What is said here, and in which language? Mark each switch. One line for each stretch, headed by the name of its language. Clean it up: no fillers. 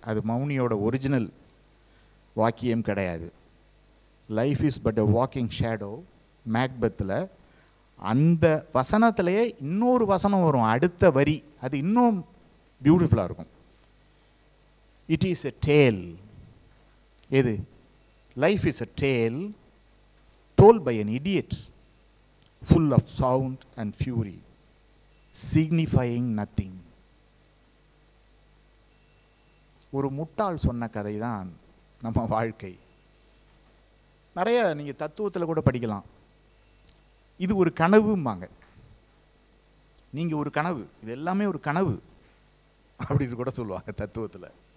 Tamil: அது மௌனியோட ஒரிஜினல் வாக்கியம் கிடையாது.
English: Life is but a walking shadow.
Tamil: மேக்பத்தில் அந்த வசனத்திலேயே இன்னொரு வசனம் வரும், அடுத்த வரி, அது இன்னும் பியூட்டிஃபுல்லாக இருக்கும்.
English: It is a tale.
Tamil: எது?
English: Life is a tale told by an idiot, full of sound and fury, signifying nothing.
Tamil: ஒரு முட்டாள் சொன்ன கதை தான் நம்ம வாழ்க்கை. நிறைய நீங்கள் தத்துவத்தில் கூட படிக்கலாம். இது ஒரு கனவும்பாங்க. நீங்கள் ஒரு கனவு, இது எல்லாமே ஒரு கனவு அப்படின்னு கூட சொல்லுவாங்க தத்துவத்தில்.